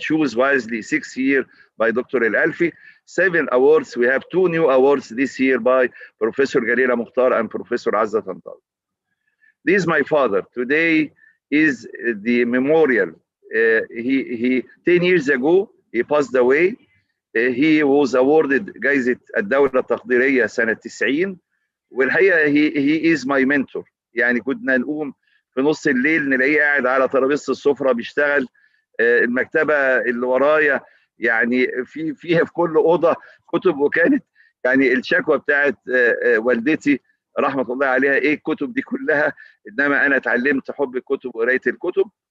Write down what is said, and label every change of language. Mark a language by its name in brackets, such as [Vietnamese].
[English] Choose Wisely 6th year by Dr. El Alfi. 7 awards. We have 2 new awards this year by Professor Galila Mukhtar and Professor Azza Tantawi. This is my father. Today is the memorial. He 10 years ago he passed away. He was awarded [Arabic] جائزة الدولة التقديرية سنة 90. والحقيقة [English] he is my mentor. [Arabic] يعني كنا نقوم في نص الليل نلاقيه قاعد على ترابيزة السفرة بيشتغل. المكتبة اللي ورايا يعني فيها في كل أوضة كتب، وكانت يعني الشكوى بتاعت والدتي رحمة الله عليها ايه الكتب دي كلها، انما انا اتعلمت حب الكتب وقراية الكتب.